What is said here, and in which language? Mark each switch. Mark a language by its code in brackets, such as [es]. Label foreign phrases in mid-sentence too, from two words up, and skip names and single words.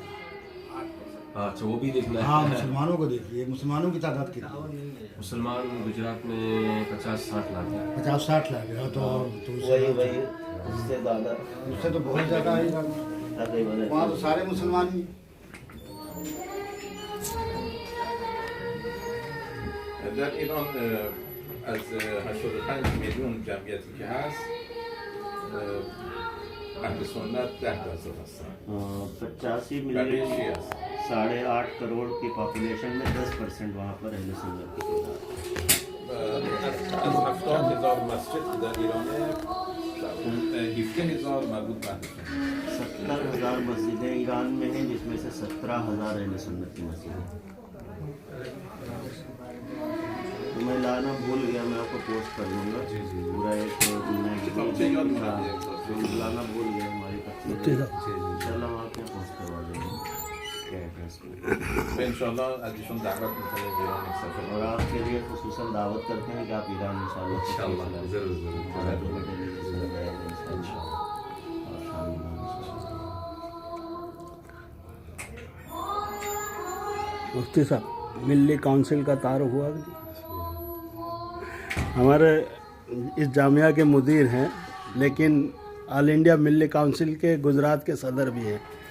[hi] अच्छा वो भी देखना हाँ, है। मुसलमानों को देखिए, मुसलमानों की तादाद कितनी है? मुसलमान गुजरात में 50-60 लाख है। 50-60 लाख है। तो वही उससे ज़्यादा, उससे तो बहुत ज़्यादा है। तकरीबन वहाँ तो सारे मुसलमान ही। [fa] در ایران از 85 میلیون جمعیتی که هست اهل سنت 10% هستن. 85 بقیه [hi] मिलियन [fa] شیعه هست. [hi] 8.5 करोड़ की पॉपुलेशन में 10% वहाँ पर अहले सुन्नत की तादाद। [fa] از 70,000 مسجد که در ایرانه 17,000 مربوط به اهل سنت. [hi] 70,000 मस्जिदें ईरान में हैं, जिसमें से 17,000 अहले सुन्नत की मस्जिदें। तो मैं लाना भूल गया, मैं आपको पोस्ट कर दूंगा। पूरा एक लाना भूल गया हमारी तफसीर। चलो हम आपको पोस्ट करवा देंगे क्या एड्रेस पे। [fa] و انشاءالله از ایشون دعوت میکنیم ایران یک سفر. [hi] और आपके लिए ख़ुसूसन दावत करते हैं कि आप ईरान इंशाअल्लाह इंशाल्लाह ज़रूर ज़रूर। मुफ्ती साहब, मिली काउंसिल का तारुफ हुआ कि नहीं? हमारे इस जामिया के मुदीर हैं, लेकिन ऑल इंडिया मिली काउंसिल के गुजरात के सदर भी हैं।